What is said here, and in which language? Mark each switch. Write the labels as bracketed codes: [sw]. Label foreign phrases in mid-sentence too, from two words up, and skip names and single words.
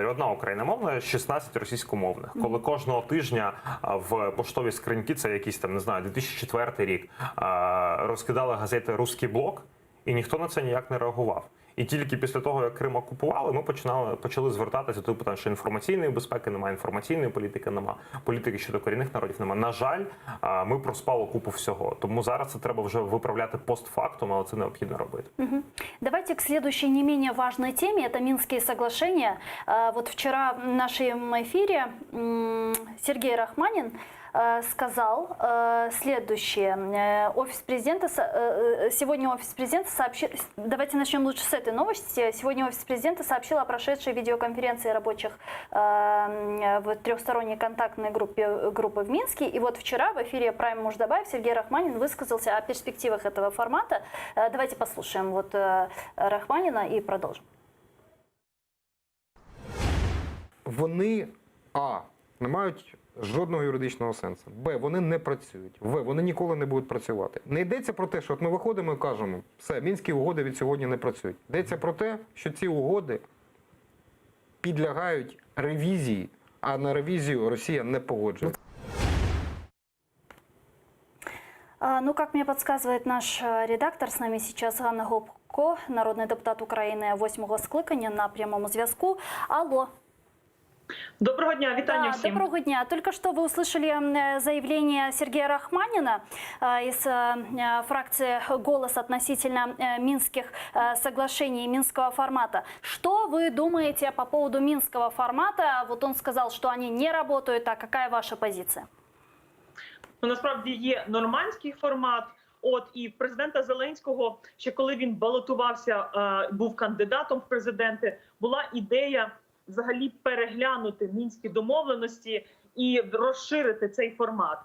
[uk] Одна україномовна, 16 російськомовних. Коли кожного тижня в поштовій скриньки, це якийсь там, не знаю, 2004 рік, розкидали газети «Руський блок», і ніхто на це ніяк не реагував. І тільки після того, як Крим окупували, ми почали звертатися до питання, що інформаційної безпеки немає, інформаційної політики немає, політики щодо корінних народів немає. На жаль, ми проспали купу всього. Тому зараз це треба вже виправляти постфактум, але це необхідно робити. [ru] Давайте к следующей не менее важной теме. Это Минские соглашения. Вот вчера в нашем эфире Сергей Рахманин сказал следующее. Сегодня офис президента сообщил... Давайте начнем лучше с этой новости. Сегодня офис президента сообщил о прошедшей видеоконференции рабочих в трехсторонней контактной группы в Минске. И вот вчера в эфире Prime Муждабаев Сергей Рахманин высказался о перспективах этого формата. Давайте послушаем вот Рахманина и продолжим. [uk] Вони не мають жодного юридичного сенсу. Б, вони не працюють. В, вони ніколи не будуть працювати. Не йдеться про те, що от ми виходимо і кажемо, все, Мінські угоди від сьогодні не працюють. Йдеться про те, що ці угоди підлягають ревізії, а на ревізію Росія не погоджується. [ru] Ну, как мне подсказывает наш редактор, с нами сейчас Ганна Гопко, народный депутат Украины [uk] 8-го скликання на прямому зв'язку. [ru] Алло. [uk] Доброго дня, вітання всім. Доброго дня. [ru] Только что вы услышали заявление Сергея Рахманина из фракции «Голос» относительно минских соглашений, минского формата. Что вы думаете по поводу минского формата? Вот он сказал, что они не работают, а какая ваша позиция? [uk] Ну, насправді є нормандський формат. І в президента Зеленського, ще коли він балотувався, був кандидатом в президенти, була ідея взагалі переглянути мінські домовленості і розширити цей формат.